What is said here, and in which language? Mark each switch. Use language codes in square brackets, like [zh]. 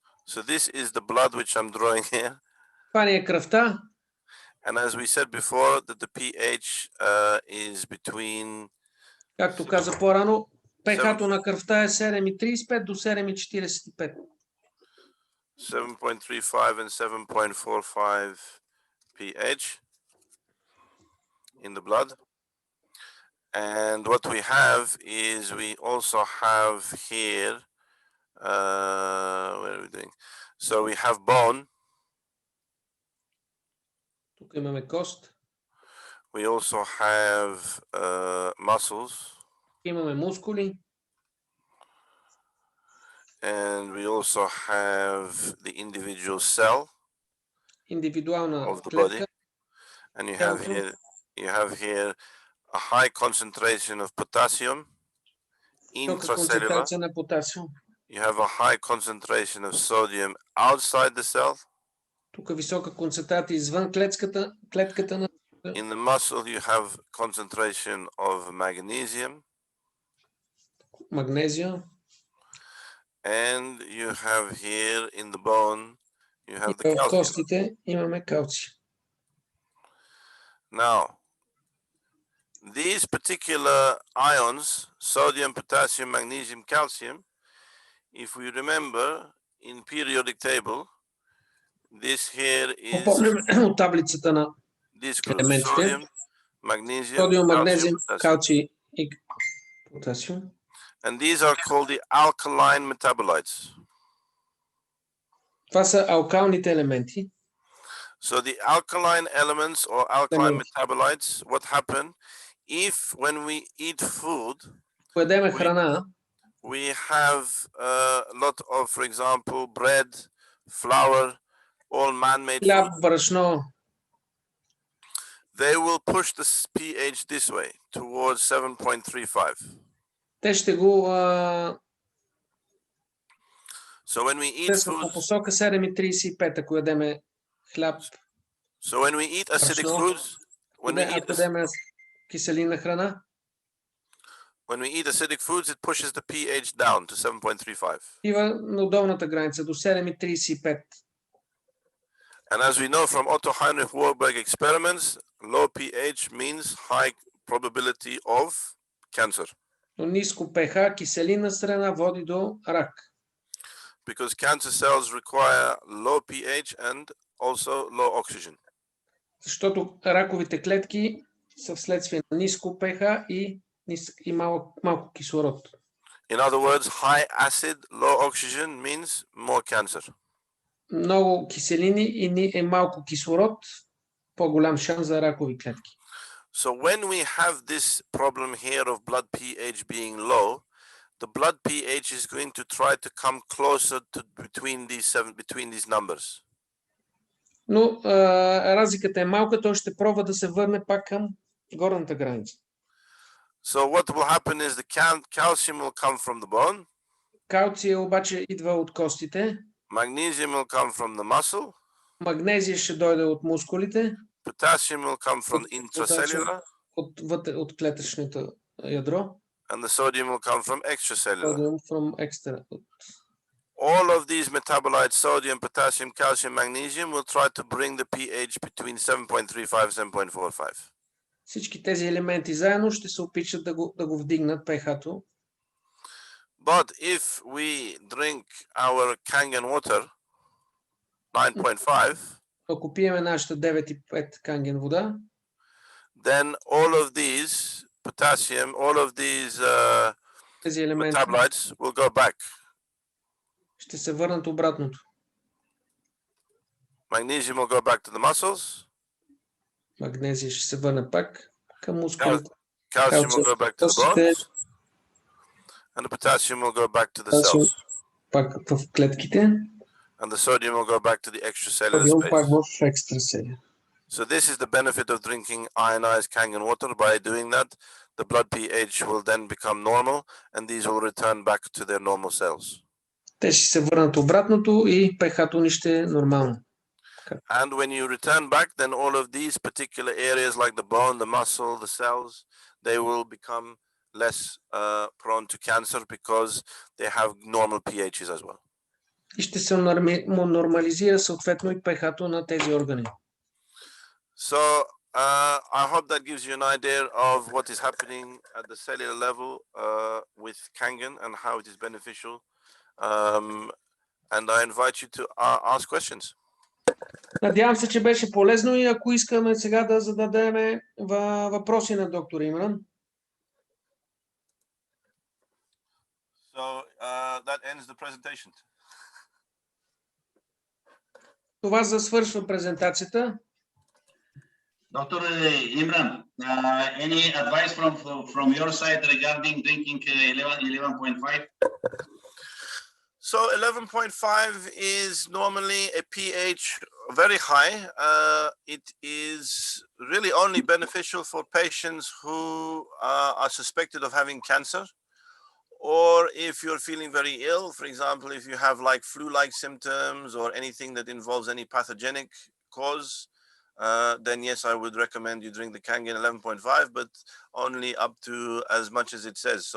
[en] So this is the blood which I'm drawing here. [bg] Това ни е кръвта. [en] And as we said before, that the pH is between... [bg] Както каза по-рано, pH-то на кръвта е 7,35 до 7,45. [en] 7.35 and 7.45 pH in the blood. And what we have is we also have here, what are we doing? So we have bone. [bg] Тук имаме кост. [en] We also have muscles. [bg] Имаме мускули. [en] And we also have the individual cell [bg] Индивидуална [en] of the [bg] клетка. [en] body. And you have here a high concentration of potassium intracellular. [bg] На потасиум. [en] You have a high concentration of sodium outside the cell. [bg] Тук висока концентрация извън клетката на. [en] In the muscle you have concentration of magnesium. [bg] Магнезия. [en] And you have here in the bone you have the calcium. [bg] В костите имаме калци. [en] Now, these particular ions, sodium, potassium, magnesium, calcium, if we remember in periodic table, this here is [bg] от таблицата на елементите. [en] sodium, magnesium, Sodium, calcium, magnesium, potassium. [bg] калци и потасиум. [en] And these are called the alkaline metabolites. [bg] Това са алкалните елементи. [en] So the alkaline elements or alkaline metabolites, what happen if when we eat food, [bg] Поедеме храна, [en] we have a lot of, for example, bread, flour, all man-made [bg] хляб, [en] food, [bg] брашно, [en] they will push the pH this way towards 7.35. [bg] те ще го [en] So when we eat [bg] по [en] food, [bg] посока 7,35, ако ядеме хляб. [en] so when we eat acidic foods, [bg] Ако ядеме киселина храна, [en] when we eat acidic foods, it pushes the pH down to 7.35. [bg] Ива на долната граница до 7,35. [en] And as we know from Otto Heinrich Warburg experiments, low pH means high probability of cancer. [bg] Но ниско pH, киселина страна води до рак. [en] Because cancer cells require low pH and also low oxygen. [bg] Защото раковите клетки са вследствие на ниско pH и малко кислород. [en] In other words, high acid, low oxygen means more cancer. [bg] Много киселини и малко кислород, по-голям шанс за ракови клетки. [en] So when we have this problem here of blood pH being low, the blood pH is going to try to come closer to between these numbers. [bg] Но разликата е малка, той ще пробва да се върне пак към горната граница. [en] So what will happen is the calcium will come from the bone. [bg] Калция обаче идва от костите. [en] Magnesium will come from the muscle. [bg] Магнезия ще дойде от мускулите. [en] Potassium will come from the intracellular. [bg] От клетъчното ядро. [en] And the sodium will come from extracellular. Sodium from extra. All of these metabolites, sodium, potassium, calcium, magnesium, will try to bring the pH between 7.35 and 7.45. [bg] Всички тези елементи заедно ще се опитат да го вдигнат pH-то. [en] But if we drink our Kangen water, 9.5, [bg] ако пиеме нашата 9,5 Канген вода, [en] then all of these potassium, all of these metabolites will go back. [bg] Ще се върнат обратното. [en] Magnesium will go back to the muscles. [bg] Магнезия ще се върне пак към мускулите. [en] Calcium will go back to the bones. And the potassium will go back to the Potassium. cells. [bg] Пак в клетките. [en] And the sodium will go back to the extracellular [bg] Содиум [en] space. [bg] пак в екстрасели. [en] So this is the benefit of drinking ionized Kangen water. By doing that, the blood pH will then become normal, and these will return back to their normal cells. [bg] Те ще се върнат обратното и pH-то ни ще е нормално. [en] And when you return back, then all of these particular areas like the bone, the muscle, the cells, they will become less prone to cancer because they have normal pHs as well. [bg] И ще се нормализира съответно и pH-то на тези органи. [en] So I hope that gives you an idea of what is happening at the cellular level with Kangen and how it is beneficial. And I invite you to ask questions. [bg] Надявам се, че беше полезно и ако искаме сега да зададем въпроси на доктор Имран. [en] So that ends the presentation. [bg] Това завършва презентацията. [en] Dr. Imran, any advice from your side regarding drinking 11.5? So 11.5 is normally a pH very high. It is really only beneficial for patients who are suspected of having cancer, or if you're feeling very ill, for example, if you have like flu-like symptoms or anything that involves any pathogenic cause, then yes, I would recommend you drink the Kangen 11.5, but only up to as much as it says.